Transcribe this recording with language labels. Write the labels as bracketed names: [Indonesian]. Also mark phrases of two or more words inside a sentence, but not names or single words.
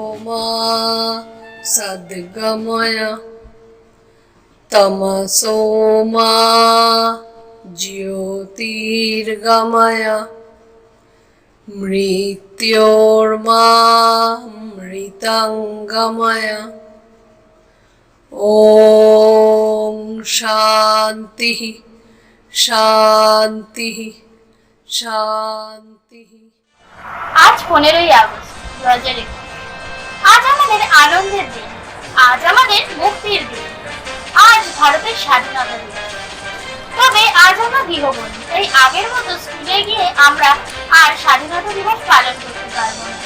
[Sanskrit] मा सद्गमय तमसो मा ज्योतिर्गमय मृत्योर्मा मृतंगमय। ओम शांति शांति शांति। [Bangla] आज 15ই আগস্ট 2021। আজ আমাদের আনন্দের দিন, আজ আমাদের মুক্তির দিন, আজ ভারতের স্বাধীনতা দিবস। তবে আজ আমরা গৃহবন্দী, তাই আগের মতো স্কুলে গিয়ে আমরা আর স্বাধীনতা দিবস পালন করতে পারবো না।